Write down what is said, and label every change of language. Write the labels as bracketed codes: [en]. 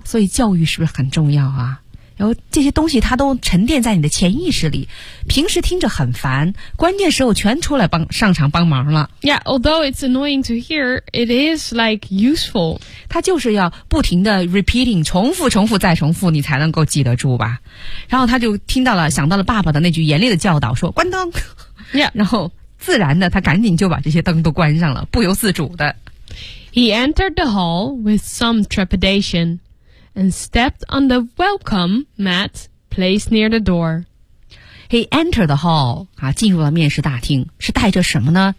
[zh] 所以教育是不是很重要啊？然后这些东西它都沉淀在你的潜意识里，平时听着很烦，关键时候全出来帮上场帮忙了。 [en] Yeah, although it's annoying to hear, it is like useful. [zh] 它就是要不停的 repeating， 重复、重复再重复，你才能够记得住吧。然后他就听到了，想到了爸爸的那句严厉的教导，说关灯。 [en] Yeah， [zh] 然后自然的他赶紧就把这些灯都关上了，不由自主的。 [en] He entered the hall with some trepidation. And stepped on the welcome mat placed near the door. He entered the hall. [zh] 啊，进入了面试大厅，是带着什么呢？